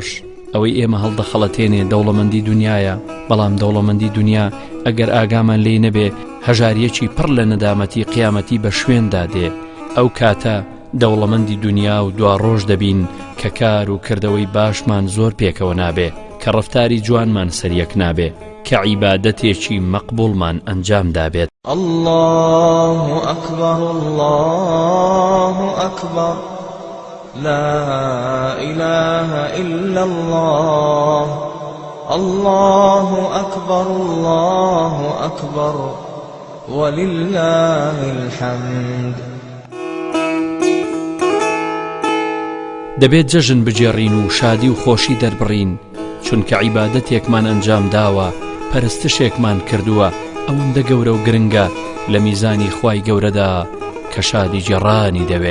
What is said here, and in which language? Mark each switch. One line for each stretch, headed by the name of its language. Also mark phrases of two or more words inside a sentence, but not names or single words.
Central Kurdish: ئەوەی ئێمە هەڵدەخەڵەتێنێ دەوڵەمەندی دنیاە، بەڵام دەوڵەمەندی دنیا ئەگەر ئاگامان لێ نەبێ هەژاریەکی پڕ لە نەدامەتی قیامەتی بە شوێندا دێ. ئەو کاتە دەوڵەمەندی دنیا و دوا ڕۆژ دەبین کە کار و کردەوەی باشمان زۆر پێکەوە نابێ، کە ڕەفتاری جوانمان سەریەک نابێ، کە عیبادەتێکی مەقبوڵمان ئەنجام دابێت.
Arabic: الله أكبر الله أكبر لا إله إلا الله الله أكبر الله أكبر ولله الحمد.
Central Kurdish: دەبێت جەژن بجێڕین و شادی و خۆشی دەربڕین، چونکە عیبادەتێکمان ئەنجام داوە، پەرستشێکمان کردووە، ئەوەندە گەورە و گرنگە لە میزانی خوای گەورەدا کە شادی جێڕانی دەوێ.